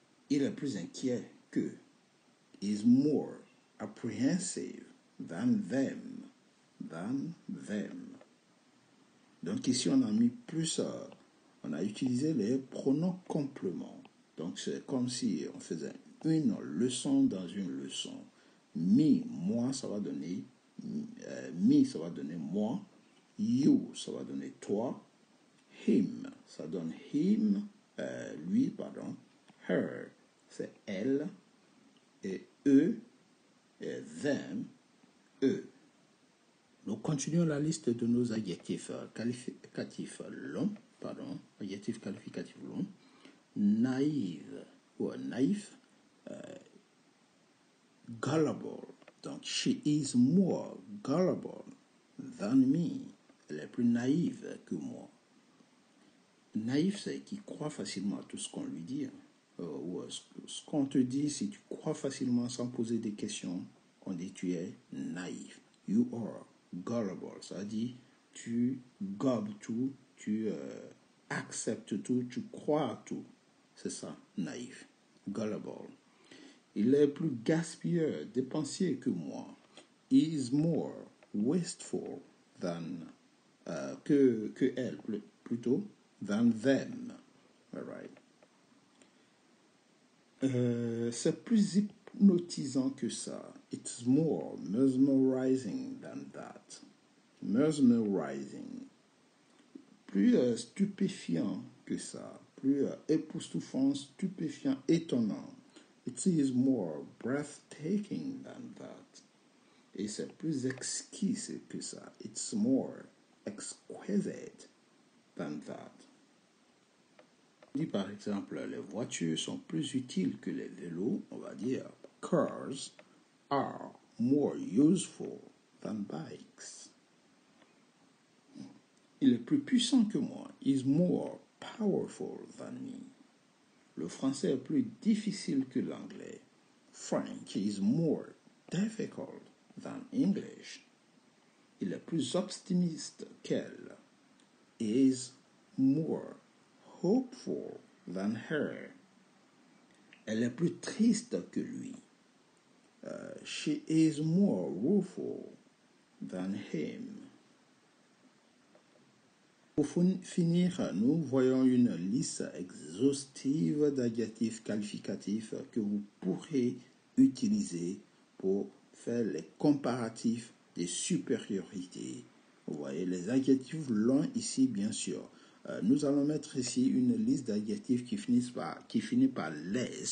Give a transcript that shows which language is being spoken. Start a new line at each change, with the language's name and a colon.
French: Il est plus inquiet que.
English: Is more apprehensive than them.
French: Donc ici on a mis plus, on a utilisé les pronoms compléments. Donc c'est comme si on faisait une leçon dans une leçon. Me, moi, ça va donner me, ça va donner moi. You, ça va donner toi. Him, ça donne him, lui, pardon. Her, c'est elle. Et eux, et them, eux. Nous continuons la liste de nos adjectifs qualificatifs longs, adjectifs qualificatifs longs. Naïve ou naïf, gullible.
English: Donc, she is more gullible than me.
French: Elle est plus naïve que moi. Naïf, c'est qui croit facilement à tout ce qu'on lui dit. Ou ce qu'on te dit, si tu crois facilement sans poser des questions, on dit tu es naïf.
English: You are gullible.
French: Ça dit, tu gobes tout, tu acceptes tout, tu crois à tout. C'est ça, naïf. Gullible. Il est plus gaspilleur, dépensier que moi.
English: He is more wasteful than
French: que elle plutôt
English: than them. All right.
French: C'est plus hypnotisant que ça.
English: It's more mesmerizing than that.
French: Mesmerizing. Plus stupéfiant que ça. Plus époustouflant, stupéfiant, étonnant.
English: It is more breathtaking than that.
French: Et c'est plus exquis que ça.
English: It's more exquisite than that.
French: On dit par exemple, les voitures sont plus utiles que les vélos. On va dire,
English: cars are more useful than bikes.
French: Il est plus puissant que moi.
English: Is more powerful than me.
French: Le français est plus difficile que l'anglais.
English: French is more difficult than English.
French: Il est plus optimiste qu'elle.
English: Is more hopeful than her.
French: Elle est plus triste que lui.
English: She is more rueful than him.
French: Pour finir, nous voyons une liste exhaustive d'adjectifs qualificatifs que vous pourrez utiliser pour faire les comparatifs des supériorités. Vous voyez, les adjectifs longs ici, bien sûr. Nous allons mettre ici une liste d'adjectifs qui finit par les.